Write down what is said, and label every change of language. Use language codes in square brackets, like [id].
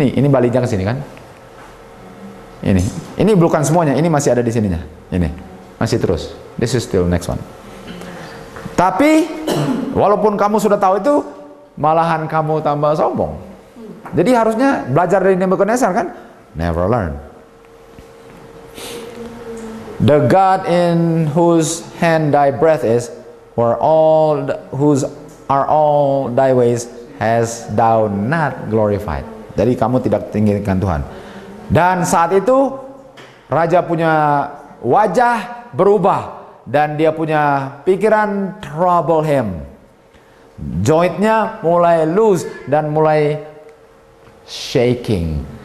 [id] Ini baliknya ke sini kan? Ini bukan semuanya. Ini masih ada di sininya. Ini masih terus. [en] This is still next one. [id] Tapi walaupun kamu sudah tahu itu, malahan kamu tambah sombong. Jadi harusnya belajar dari Nebukadnezar kan? [en] Never learn. The God in whose hand thy breath is, whose are all thy ways, has thou not glorified. [id] Jadi kamu tidak tinggikan Tuhan. Dan saat itu raja punya wajah berubah dan dia punya pikiran [en] trouble him. [id] Jointnya mulai loose dan mulai shaking.